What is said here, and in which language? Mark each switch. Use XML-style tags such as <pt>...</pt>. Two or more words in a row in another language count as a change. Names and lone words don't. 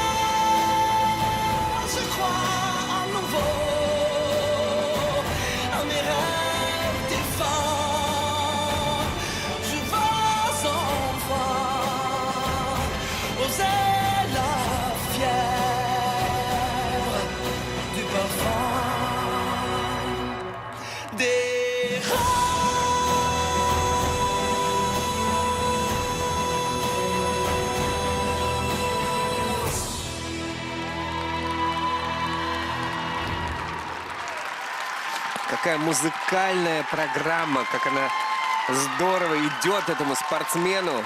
<fr>je crois à nouveau à mes rêves défunts. Je vais enfin oser la fièvre du parfum des</fr> <ru>Какая музыкальная программа, как она здорово идет этому спортсмену.</ru>